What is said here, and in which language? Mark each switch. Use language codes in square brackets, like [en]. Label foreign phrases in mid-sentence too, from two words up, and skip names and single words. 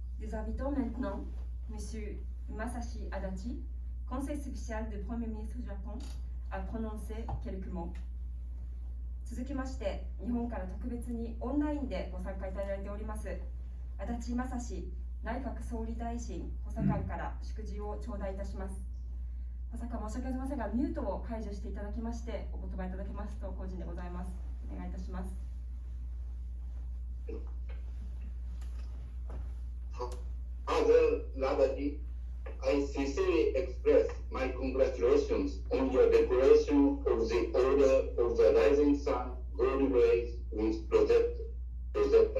[fr] Nous invitons maintenant M. Masashi Adachi, conseil spécial du Premier ministre du Japon, à prononcer quelques mots. [ja] 続きまして、日本から特別にオンラインでご参加いただいております、足立正志内閣総理大臣補佐官から祝辞を頂戴いたします。補佐官、申し訳ございませんが、ミュートを解除していただきまして、お言葉いただけますと、幸甚でございます。お願いいたします。 [en] Father Labadi, I sincerely express my congratulations on your decoration of the Order of the Rising Sun Gold Rays with projector.